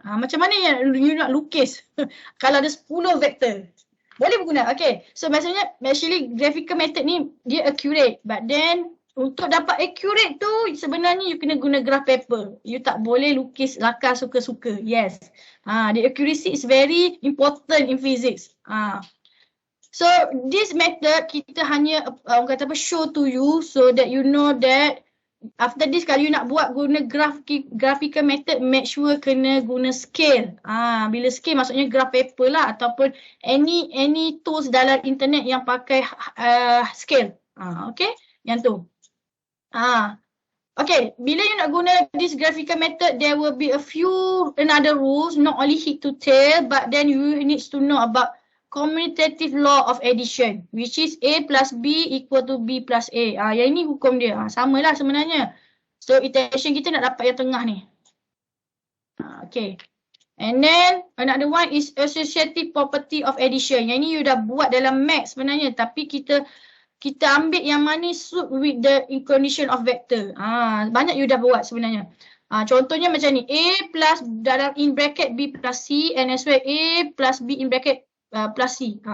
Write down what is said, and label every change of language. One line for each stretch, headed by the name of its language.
Malay: Macam mana yang you nak lukis? Kalau ada 10 vektor. Boleh berguna. Okay. So maksudnya actually graphical method ni dia accurate.
English: But then
Malay: untuk dapat accurate tu sebenarnya you kena guna graph paper. You tak boleh lukis lakar suka-suka.
English: Yes. The accuracy is very important in physics. So this method
Malay: kita hanya orang kata apa
English: show to you so that you know that after this kalau you nak buat guna graphical method make sure
Malay: kena guna
English: scale.
Malay: Bila scale maksudnya graph paper lah ataupun any tools dalam internet yang pakai scale. Okay? Yang tu.
English: Okay, bila you nak guna this graphical method, there will be a few another rules, not only head to tail, but then you need to know about commutative law of addition, which is A plus B equal to B plus A.
Malay: Yang ini hukum dia. Sama lah sebenarnya. So, iteration kita nak dapat yang tengah ni.
English: Okay. And then, another one is associative property of addition.
Malay: Yang ini you dah buat dalam math sebenarnya, tapi kita ambil yang mana
English: suit with the condition of vector.
Malay: Banyak you dah buat sebenarnya. Contohnya macam ni.
English: A plus dalam in bracket B plus C and as well A plus B in bracket plus C.